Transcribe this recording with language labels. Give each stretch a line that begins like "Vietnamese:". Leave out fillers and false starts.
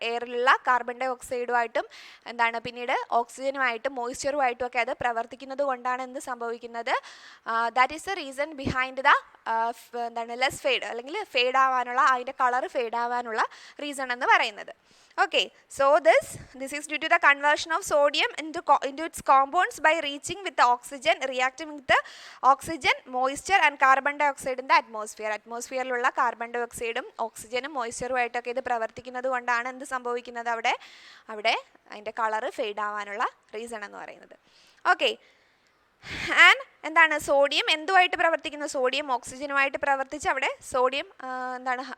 Malayalam: എയറിലുള്ള carbon dye ഓക്സൈഡുമായിട്ടും എന്താണ് പിന്നീട് ഓക്സിജനുമായിട്ടും മോയ്സ്ചറുമായിട്ടും ഒക്കെ അത് പ്രവർത്തിക്കുന്നത് കൊണ്ടാണ് എന്ത് സംഭവിക്കുന്നത്?
English: that is the reason behind the less fade
Malayalam: അല്ലെങ്കിൽ ഫെയ്ഡ് ആവാനുള്ള, അതിൻ്റെ കളർ ഫെയ്ഡ് ആവാനുള്ള റീസൺ എന്ന് പറയുന്നത്.
English: Okay, so this is due to the conversion of sodium into its compounds by reaching with the oxygen, reacting with the oxygen, moisture and carbon dioxide in the atmosphere.
Malayalam: അറ്റ്മോസ്ഫിയറിലുള്ള carbon dye ഓക്സൈഡും ഓക്സിജനും മോയ്സ്ചറുമായിട്ടൊക്കെ ഇത് പ്രവർത്തിക്കുന്നത് കൊണ്ടാണ് എന്ത് സംഭവിക്കുന്നത്? അവിടെ അതിൻ്റെ colour fade ആവാനുള്ള reason എന്ന് പറയുന്നത്. ഓക്കെ, ആൻഡ് എന്താണ്? സോഡിയം എന്തുമായിട്ട് പ്രവർത്തിക്കുന്നു? സോഡിയം ഓക്സിജനുമായിട്ട് പ്രവർത്തിച്ച് അവിടെ സോഡിയം എന്താണ്?